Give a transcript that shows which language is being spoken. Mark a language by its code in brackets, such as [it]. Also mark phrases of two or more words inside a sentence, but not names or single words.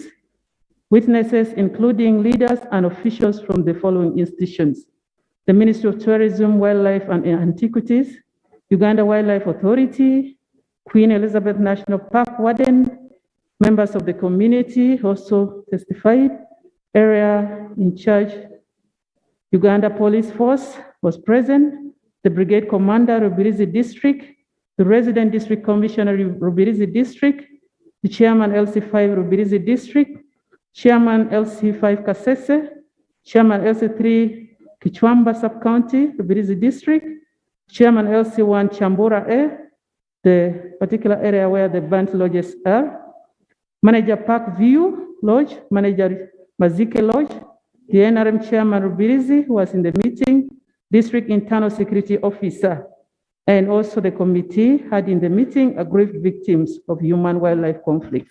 [en] Witnesses including leaders and officials from the following institutions: the Ministry of Tourism, Wildlife and Antiquities, Uganda Wildlife Authority, Queen Elizabeth National Park Warden, members of the community also testified, area in charge, Uganda Police Force was present, the Brigade Commander, Rubirizi District, the Resident District Commissioner, Rubirizi District, the Chairman LC5 Rubirizi District, Chairman LC5 Kasese, Chairman LC3 Kichwamba Sub-County, Rubirizi District, Chairman LC1 Chambura A, the particular area where the burnt lodges are, Manager Park View Lodge, Manager Mazike Lodge, the NRM Chairman Rubirizi who was in the meeting, District Internal Security Officer, and also the committee had in the meeting aggrieved victims of human-wildlife conflict.